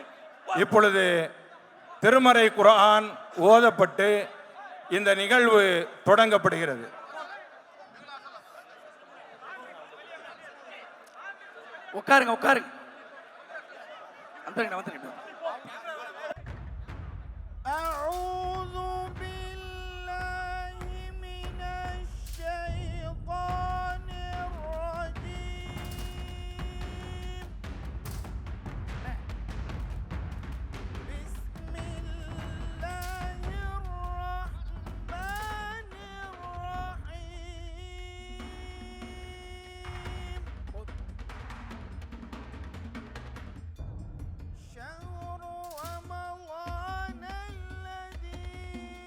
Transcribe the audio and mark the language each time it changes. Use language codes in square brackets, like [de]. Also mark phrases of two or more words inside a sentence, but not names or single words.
[ta] இப்பொழுது திருமறை குர்ஆன் ஓதப்பட்டு இந்த நிகழ்வு தொடங்கப்படுகிறது. உட்காருங்க உட்காருங்க வந்துருங்க வந்துருங்க [ar] أعوذ بالله من الشيطان الرجيم بسم الله الرحمن الرحيم شهر رمضان الذي